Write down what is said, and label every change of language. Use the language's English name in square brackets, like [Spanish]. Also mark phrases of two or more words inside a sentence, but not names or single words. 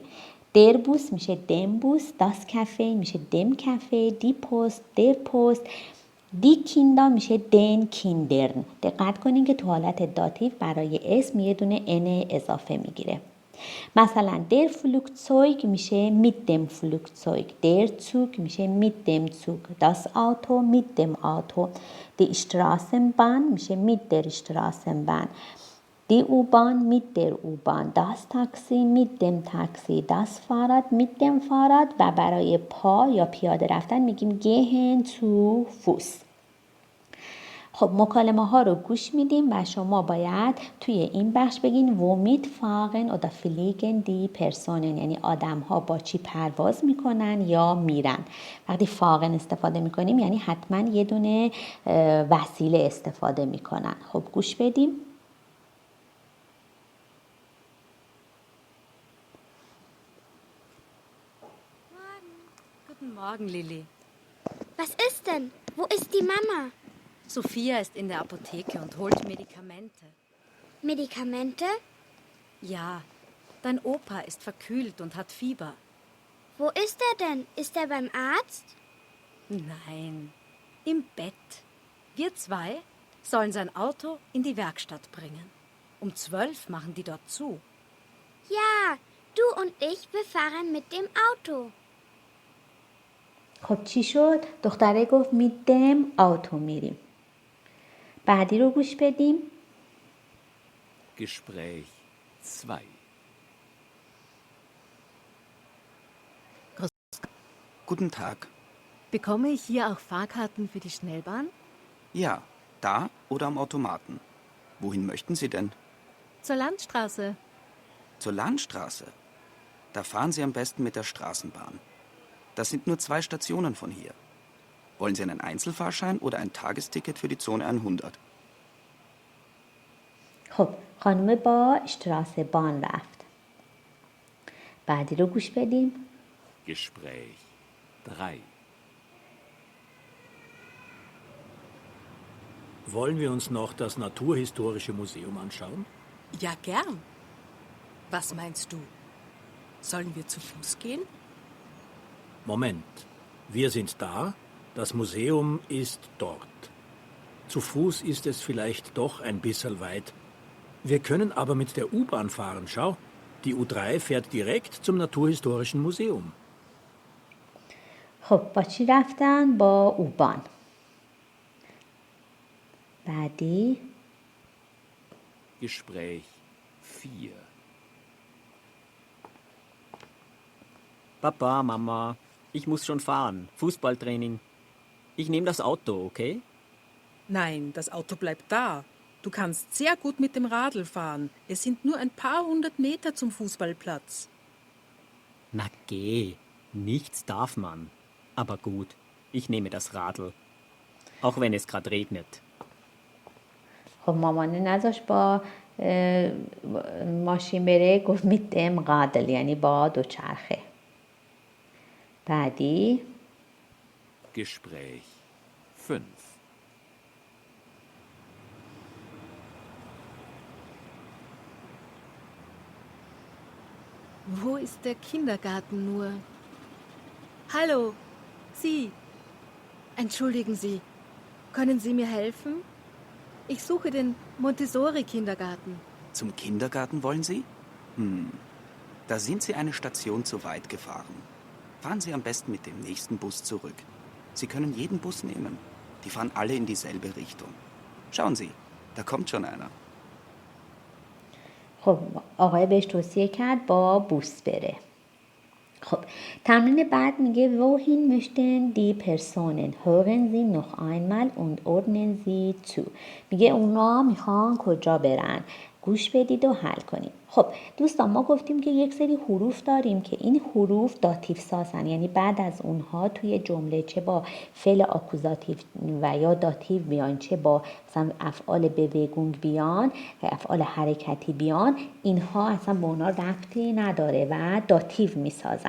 [German] der Bus میشه dem Bus, das Café میشه dem Café, die Post, der Post, die Kinder میشه den Kindern. [Persian] دقت کنین که تو حالت داتیو برای اسم یه دونه ان اضافه میگیره. [German] مثلا der Flugzeug میشه mit dem Flugzeug، der Zug میشه mit dem Zug، das Auto mit dem Auto، die Straßenbahn میشه mit der Straßenbahn، die U-Bahn mit der U-Bahn، das Taxi mit dem Taxi، das Fahrrad mit dem Fahrrad [Persian] و برای پا یا پیاده رفتن میگیم [German] gehen zu Fuß. [Persian] خب مکالمه ها رو گوش میدیم و شما باید توی این بخش بگین [German] womit fahren oder fliegen die Personen، [Persian] یعنی آدم ها با چی پرواز میکنن یا میرن. وقتی fahren استفاده میکنیم یعنی حتما یه دونه وسیله استفاده میکنن. خب گوش بدیم. [German] Guten Morgen, Lilli. Was ist denn? Wo ist die Mama? Sophia ist in der Apotheke und holt Medikamente. Medikamente? Ja, dein Opa ist verkühlt und hat Fieber. Wo ist er denn? Ist er beim Arzt? Nein, im Bett. Wir 2 sollen sein Auto in die Werkstatt bringen. Um 12 machen die dort zu. Ja, du und ich, wir fahren mit dem Auto. [Persian] خب چی شد؟ دختره گفت [German] mit dem Auto [Persian] میریم. بعدی رو گوش بدیم. [German] Gespräch 2. Guten Tag. Bekomme ich hier auch Fahrkarten für die Schnellbahn? Ja, da oder am Automaten. Wohin möchten Sie denn? Zur Landstraße. Zur Landstraße. Da fahren Sie am besten mit der Straßenbahn. Das sind nur 2 Stationen von hier. Wollen Sie einen Einzelfahrschein oder ein Tagesticket für die Zone 100? [Persian] خب خانم با اشتراس بان رفت. بعدی رو گوش بدیم. [German] Gespräch 3. Wollen wir uns noch das Naturhistorische Museum anschauen? Ja, gern. Was meinst du? Sollen wir zu Fuß gehen? Moment, wir sind da, das Museum ist dort. Zu Fuß ist es vielleicht doch ein bisschen weit. Wir können aber mit der U-Bahn fahren, schau. Die U3 fährt direkt zum Naturhistorischen Museum. [Persian] خب با چی رفتن؟ با اوبان. بعدی [German] Gespräch 4. Papa, Mama, ich muss schon fahren. Fußballtraining. Ich nehme das Auto, okay? Nein, das Auto bleibt da. Du kannst sehr gut mit dem Radl fahren. Es sind nur ein paar 100 Meter zum Fußballplatz. Na geh, nichts darf man. Aber gut, ich nehme das Radl. Auch wenn es gerade regnet. [Persian] خب مامانه نذاش با ماشین بره، گفت [German] mit dem Radl [Persian] یعنی با دوچرخه. بعدی [German] Gespräch 5. Wo ist der Kindergarten nur? Hallo, Sie. Entschuldigen Sie, können Sie mir helfen? Ich suche den Montessori-Kindergarten. Zum Kindergarten wollen Sie? Da sind Sie eine Station zu weit gefahren. Fahren Sie am besten mit dem nächsten Bus zurück. Sie können jeden Bus nehmen. Die fahren alle in dieselbe Richtung. Schauen Sie, da kommt schon einer. [Persian] خب آقای بهش توصیه کرد با بوس بره. خب تمرین بعد میگه [German] wohin möchten die Personen hören Sie noch einmal und ordnen Sie zu. [Persian] میگه اونا میخوان کجا برن گوش بدید و حل کنید. خب دوستان، ما گفتیم که یک سری حروف داریم که این حروف داتیو سازن، یعنی بعد از اونها توی جمله چه با فعل آکوزاتیو و یا داتیو بیان، چه با مثلا افعال بوگونگ بیان، افعال حرکتی بیان، اینها اصلا با اونا ربطی نداره و داتیو میسازن.